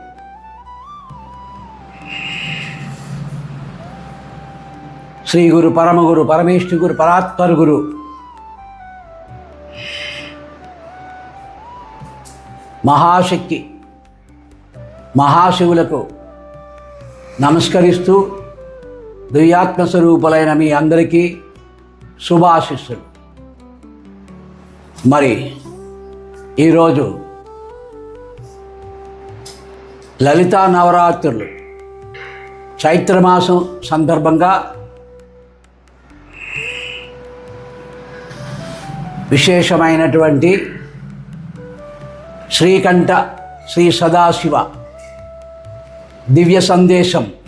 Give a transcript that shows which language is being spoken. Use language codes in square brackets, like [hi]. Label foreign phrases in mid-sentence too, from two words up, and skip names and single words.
[te] श्री गुरु परम गुरु परमेष्ठि गुरु परात्पर गुरु महाशक्ति महाशिవులకు నమస్కరిస్తూ దివ్యాత్మ స్వరూపులైన మీ అందరికీ శుభాశీస్సులు. మరి ఈరోజు లలితా నవరాత్రులు చైత్రమాసం సందర్భంగా విశేషమైనటువంటి శ్రీకంఠ శ్రీ సదాశివ దివ్య సందేశం.